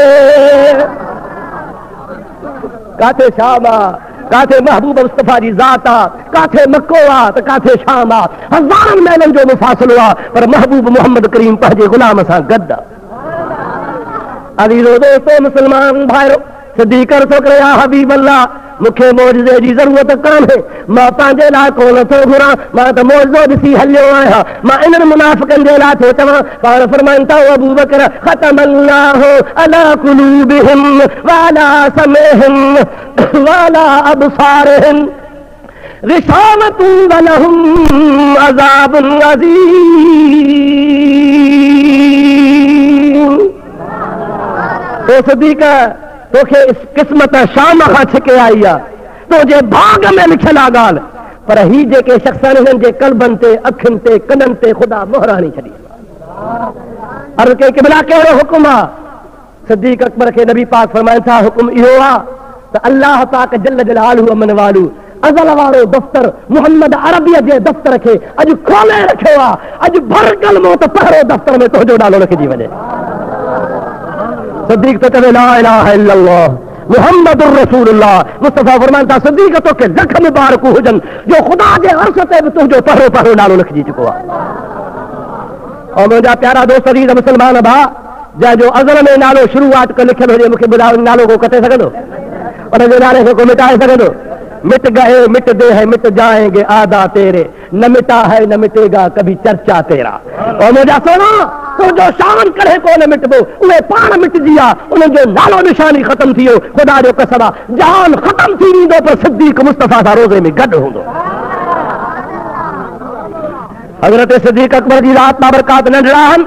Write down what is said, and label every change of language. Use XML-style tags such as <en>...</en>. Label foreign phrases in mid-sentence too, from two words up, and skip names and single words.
<sd>काथे शाम आहे, काथे महबूब मुस्तफ़ा जी ज़ात आहे, काथे मक्को आहे त काथे शाम आहे, हज़ारनि मैलनि जो मुफ़ासिलो आहे, पर महबूब मोहम्मद करीम पंहिंजे गुलाम सां गॾु आहे। अज़ीज़ो दोस्तो मुस्लमान भाइरो, सिद्दीक़ अर्ज़ु करे</sd> <ar>يا حبيب الله,</ar> <sd>मूंखे मौजज़े जी ज़रूरत कान्हे, मां पंहिंजे लाइ कोन थो घुरां, मां त मौजज़ो ॾिसी हलियो आहियां, मां इन्हनि मुनाफ़िक़नि जे लाइ थो चवां। पाण फरमाइनि था अबू बकर</sd> <ar>ختم الله على قلوبهم وعلى سمعهم وعلى أبصارهم غشاوة ولهم عذاب عظيم.</ar> <sd>तो सिद्दीक़ तोखे क़िस्मत शाम खां छिके आई आहे, तुंहिंजे भाग में लिखियल आहे ॻाल्हि, पर ही जेके शख़्स आहिनि हिननि जे कल्बनि ते, अखियुनि ते, कननि ते ख़ुदा मोहर हणी छॾी। अर्ज़ु कई क़िबला कहिड़ो हुकुम आहे? सिद्दीक़ अकबर खे नबी पाक फरमाइनि था हुकुम इहो आहे त अल्लाह पाक</sd> <ar>جل جلاله</ar> <sd>अमन वालू अज़ल वारो दफ़्तर मोहम्मद अरबीअ जे दफ़्तर खे अॼु खोले रखियो आहे। अॼु भर कलमो त पहिरों दफ़्तर में तुंहिंजो नालो लिखिजी वञे। सिद्दीक तो चवे</sd> <ar>لا إله إلا الله محمد رسول الله.</ar> <sd>मुस्तफा फरमान था सिद्दीक तो के लख मुबारक हुजन जो खुदा जे अर्श ते भी तुझो पहरो पहरो नालो लिखजी चुको आहे। और मुंहिंजा प्यारा दोस्त अजीज मुसलमान भाउ जंहिंजो अज़ल में नालो शुरूआत को लिखियल हुजे मूंखे ॿुधायो नालो को कटे सघंदो उनजे नाले खे को मिटाए सघंदो?</sd> <ur>مٹ گئے مٹ دے ہے مٹ جائیں گے اعدا تیرے نہ مٹا ہے نہ مٹے گا کبھی چرچا تیرا.</ur> <sd>और मुंहिंजा सोना तुंहिंजो शान कॾहिं कोन मिटबो उहे पाण मिटजी आ उन्हनि जो नालो निशानी ख़तम थी वियो। ख़ुदा जो कसम आहे जान ख़तम थी वेंदो पर सिद्दीक मुस्तफा सां रोज़े में गॾु हूंदो। हज़रत सिद्दीक अकबर जी रात बाबरकात नंढड़ा आहिनि।</sd>